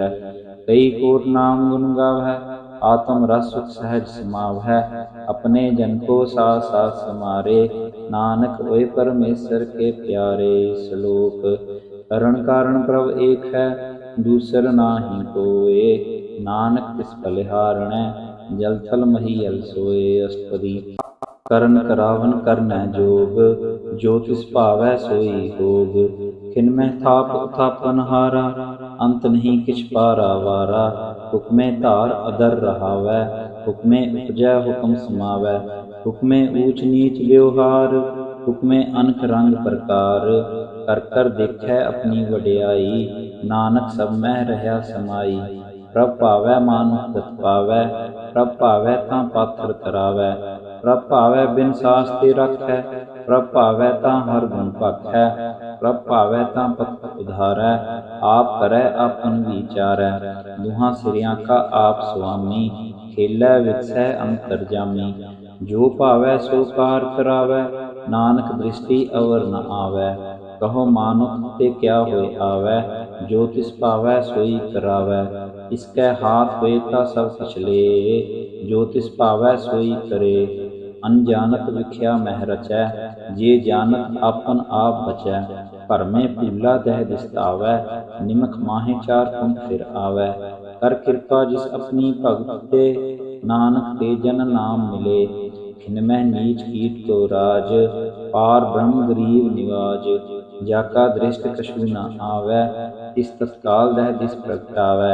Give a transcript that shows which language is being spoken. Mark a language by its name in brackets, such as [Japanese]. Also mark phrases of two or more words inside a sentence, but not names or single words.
[Punjabi] ਕਈ ਕੋਟ ਨਾਮ ਗੁਣ ਗਾਵੈ ਆਤਮ ਰਸ ਸੁਖ ਸਹਜ ਸਮਾਵੈ। ਅਪਨੇ ਜਨ ਕੋ ਸਾਥ ਸਾਥ ਸਮਾਰੇ ਨਾਨਕ ਹੋਏ ਪਰਮੇਸ਼ਵਰ ਕੇ ਪਿਆਰੇ। ਸ਼ਲੋਕ ਕਰਣ ਕਾਰਣ ਪ੍ਰਭ ਏਕ ਹੈ ਦੂਸਰ ਨਾਹਿ ਕੋਇ। ਨਾਨਕ ਤਿਸ ਬਲਿਹਾਰਣੈ ਜਲ ਥਲ ਮਹੀਅਲ ਸੋਏ। ਅਸ਼ਟਪਦੀ ਕਰਨ ਕਰਾਵਨ ਕਰਨੈ ਜੋਗ ਜੋ ਤਿਸ ਭਾਵੈ ਸੋਈ ਭੋਗ। ਖਿਨਮਹ ਥਾਪ ਉਥਾਪਨ ਹਾਰਾ ਅੰਤ ਨਹੀਂ ਕਿਛ ਪਾਰਾ ਵਾਰਾ। ਹੁਕਮੇ ਧਾਰ ਅਦਰ ਰਹਾਵੈ ਹੁਕਮੇ ਉਪਜੈ ਹੁਕਮ ਸਮਾਵੈ। ਹੁਕਮੇ ਊਚ ਨੀਚ ਵਿਵਹਾਰ ਹੁਕਮੇ ਅਨਖ ਰੰਗ ਪ੍ਰਕਾਰ। ਕਰ ਕਰ ਦੇਖੈ ਅਪਨੀ ਵਡਿਆਈ ਨਾਨਕ ਸਭ ਮਹ ਰਹਿਆ ਸਮਾਈ। ਪ੍ਰਭ ਭਾਵੈ ਮਾਨੁਖ ਗਤ ਪਾਵੈ ਪ੍ਰਭ ਭਾਵੈ ਤਾਂ ਪਾਥਰ ਤਰਾਵੈ। ਪ੍ਰਭ ਭਾਵੈ ਬਿਨ ਸਾਸ ਤੇ ਰਾਖੈ ਪ੍ਰਭ ਭਾਵੈ ਤਾਂ ਹਰ ਗੁਣ ਭਾਖੈ। ਪ੍ਰਭ ਭਾਵੈ ਤਾਂ ਪਥ ਉਧਾਰੈ ਆਪ ਕਰੈ ਆਪਨ ਵਿਚਾਰੈ। ਦੁਹਾਂ ਸਿਰਿਆਂ ਕਾ ਆਪ ਸੁਆਮੀ ਖੇਲੈ ਵਿਕਸੈ ਅੰਤਰਜਾਮੀ। ਜੋ ਭਾਵੈ ਸੋ ਕਾਰ ਕਰਾਵੈ ਨਾਨਕ ਦ੍ਰਿਸ਼ਟਿ ਅਵਰ ਨ ਆਵੈ। ਕਹੋ ਮਾਨੁਖ ਤੇ ਕਿਆ ਹੋਏ ਆਵੈ ਜੋ ਤਿਸ ਭਾਵੈ ਸੋਈ ਕਰਾਵੈ। ਇਸਕੈ ਹਾਥ ਹੋਏ ਤਾ ਸਭ ਕਿਛ ਲੇ ਜੋ ਤਿਸ ਭਾਵੈ ਸੋਈ ਕਰੇ। ਅਨਜਾਨਤ ਬਿਖਿਆ ਮਹ ਰਚੈ ਜੇ ਜਾਨਤ ਆਪਨ ਆਪ ਬਚੈ। ਭਰਮੇ ਭੂਲਾ ਦਹਿ ਦਿਸਤਾਵੈ, ਨਿਮਖ ਮਾਹੇ ਚਾਰ ਕੁੰਭ ਫਿਰ ਆਵੈ। ਕਰ ਕਿਰਪਾ ਜਿਸ ਆਪਣੀ ਭਗਤ ਤੇ, ਨਾਨਕ ਤੇ ਜਨ ਨਾਮ ਮਿਲੇ। ਖਿਨਮਹਿ ਨੀਚ ਕੀਟ ਕੋ ਰਾਜ, ਪਾਰ ਬ੍ਰਹਮ ਗਰੀਬ ਨਿਵਾਜ। ਜਾ ਕਾ ਦ੍ਰਿਸ਼ਟ ਕਛੂ ਨ ਆਵੈ, ਤਿਸ ਤਤਕਾਲ ਦਹਿ ਦਿਸ ਪ੍ਰਗਟਾਵੈ।